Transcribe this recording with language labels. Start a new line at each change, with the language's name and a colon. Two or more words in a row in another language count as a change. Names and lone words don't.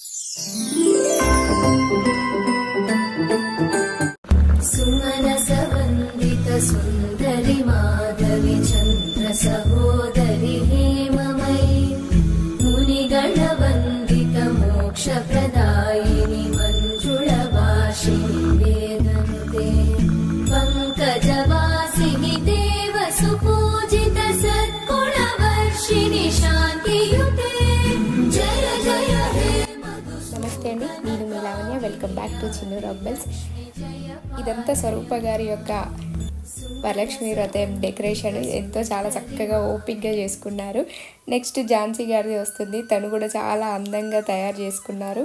Sanskrit: सुमनसवन्दित सुन्दरि माधवि चन्द्र सहोदरि हेममयि मुनिगणवन्दित मोक्षप्रदायिनि मञ्जुळभाषिणि वेदनुते पङ्कजवासिनि देव सुपूजित सद्गुणवर्षिणि शान्तियुते जय जय हे
Telugu: నమస్తే అండి, నేను మీ లావణ్య.
English: welcome back to
Telugu: చిన్ను రాక్బెల్స్. ఇదంతా స్వరూప గారి యొక్క వరలక్ష్మి వ్రతం డెకరేషన్ ఎంతో చాలా చక్కగా ఓపిక్గా చేసుకున్నారు. నెక్స్ట్ ఝాన్సీ గారిది వస్తుంది, తను కూడా చాలా అందంగా తయారు చేసుకున్నారు.